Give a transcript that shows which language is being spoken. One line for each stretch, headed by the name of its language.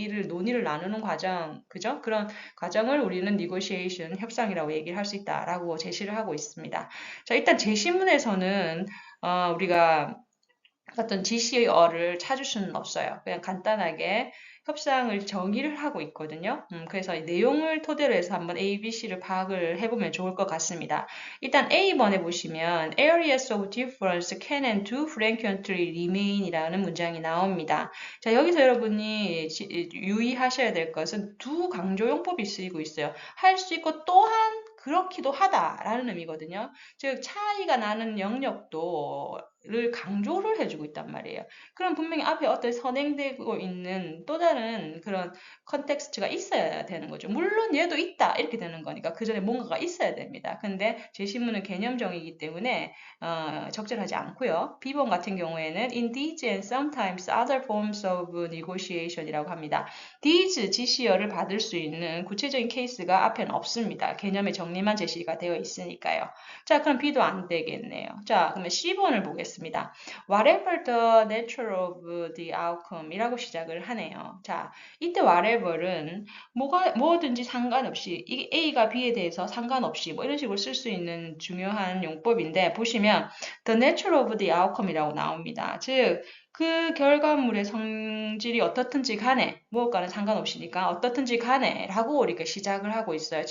Korean: 논의를 나누는 과정, 그죠? 그런 과정을 우리는 negotiation 협상이라고 얘기를 할 수 있다라고 제시를 하고 있습니다. 자, 일단 제시문에서는 우리가 어떤 지시어를 찾을 수는 없어요. 그냥 간단하게 협상을 정의를 하고 있거든요. 그래서 이 내용을 토대로 해서 한번 A, B, C를 파악을 해보면 좋을 것 같습니다. 일단 A번에 보시면
English: Areas of difference can and do frequently remain
Korean: 이라는 문장이 나옵니다. 자, 여기서 여러분이 유의하셔야 될 것은 두 강조용법이 쓰이고 있어요. 할 수 있고 또한 그렇기도 하다라는 의미거든요. 즉 차이가 나는 영역도를 강조를 해주고 있단 말이에요. 그럼 분명히 앞에 어떤 선행되고 있는 또 다른 그런 컨텍스트가 있어야 되는 거죠. 물론 얘도 있다 이렇게 되는 거니까 그 전에 뭔가가 있어야 됩니다. 근데 제시문은 개념정이기 때문에 적절하지 않고요. B번 같은 경우에는
English: in these and sometimes other forms of negotiation
Korean: 이라고 합니다. these 지시어를 받을 수 있는 구체적인 케이스가 앞에는 없습니다. 개념의 정리만 제시가 되어 있으니까요. 자, 그럼 B도 안 되겠네요. 자, 그러면 C번을 보겠습니다.
English: Whatever the nature of the outcome
Korean: 이라고 시작을 하네요. 자, 이때 whatever은 뭐든지 상관없이 이게 A가 B에 대해서 상관없이 뭐 이런 식으로 쓸 수 있는 중요한 용법인데 보시면
English: the nature of the outcome
Korean: 이라고 나옵니다. 즉, 그 결과물의 성질이 어떻든지 간에 무엇과는 상관없이니까 어떻든지 간에 라고 이렇게 시작을 하고 있어요.